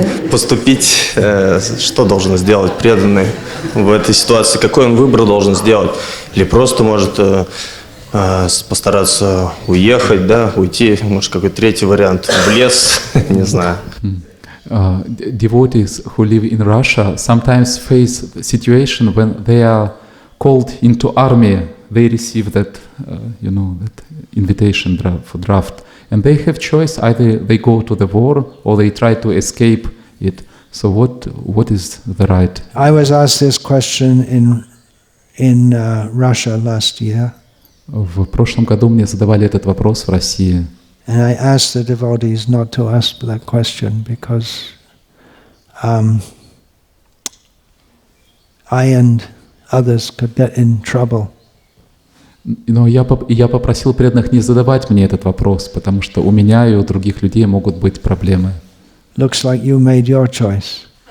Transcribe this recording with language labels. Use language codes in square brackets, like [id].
[ru] Поступить, что должен сделать преданный в этой ситуации? Какой он выбор должен сделать? Или просто может постараться уехать, да, уйти, может какой-то третий вариант, в лес, не знаю. [en] Devotees who live in Russia sometimes face a situation when they are called into army. They receive that, that invitation for draft, and they have choice: either they go to the war or they try to escape it. So what is the right? I was asked this question in Russia last year. [ru] В прошлом году мне задавали этот вопрос в России. [en] And I asked the devotees not to ask that question because I and others could get in trouble. [ru] Но я попросил преданных не задавать мне этот вопрос, потому что у меня и у других людей могут быть проблемы. [en] Looks like you made your choice.